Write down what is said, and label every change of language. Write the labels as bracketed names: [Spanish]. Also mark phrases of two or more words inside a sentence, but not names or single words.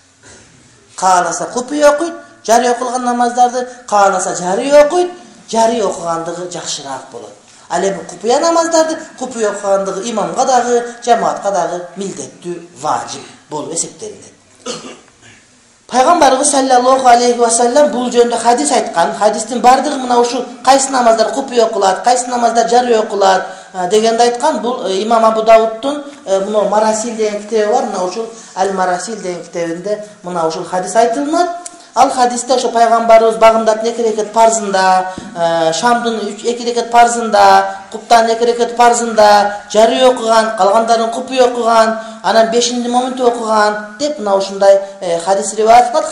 [Kyrgyz] Кааласа купуя окуйт, жарыя окулган намаздарды кааласа жарыя окуйт, жарыя окугандыгы жакшыраак болот. Ал эми купуя намаздарды купуя окугандыгы имамга дагы, жамаатка дагы милдеттүү, важип болуп эсептелинет. Пайгамбарыбыз [Arabic] صلى الله عليه وسلم [Kyrgyz] бул жөнүндө хадис айткан. Хадистин бардыгы мына ушул кайсы намаздар купуя окулат, кайсы намаздар жарыя окулат дегенде айткан. Бул имам Абу Давудтун мына Марасил деген китеби бар. Мына ушул Аль-Марасил деген китебинде мына ушул хадис айтылат. Ал хадисте ошо пайгамбарыбыз багымдаттын 2 рекет парзында, шамдын 2 рекет парзында, куптан 2 рекет парзында жарыя окуган, калгандарын купуя окуган, анан 5-ти моментте окуган деп мына ушундай хадис риваят кылат.